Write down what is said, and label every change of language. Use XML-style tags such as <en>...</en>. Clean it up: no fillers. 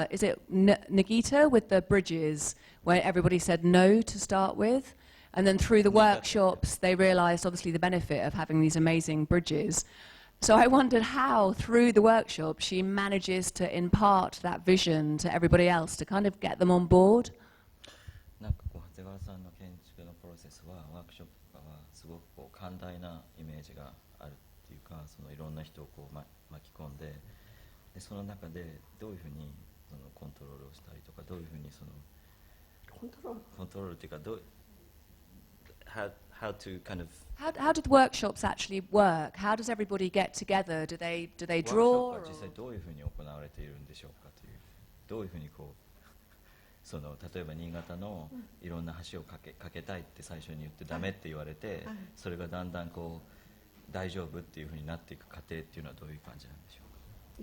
<en>Is it Nagita with the bridges, where everybody said no to start with? And then through the workshops, they realized obviously the benefit of having these amazing bridges. So I wondered how, through the workshop, she manages to impart that vision to everybody else to kind of get them on board.</en> <ja>なんかこう長谷川さんの建築のプロセスはワークショップはすごくこう寛大なイメージがあるっていうか、そのいろんな人をこう、巻き込んで、その中でどういうふうにそのコントロールをしたりとか、どういうふうにそのコントロールっていうか、</ja> <en>how to kind of How do the workshops actually work? How does everybody get together? Do they draw?</en> <ja>ワークショップは実際どういうふうに行われているんでしょうかという、どういうふうにこうその例えば新潟のいろんな橋を架けたいって最初に言ってダメって言われて、それがだんだんこう大丈夫っていうふうになっていく過程っていうのはどういう感じなんでしょうか。</ja>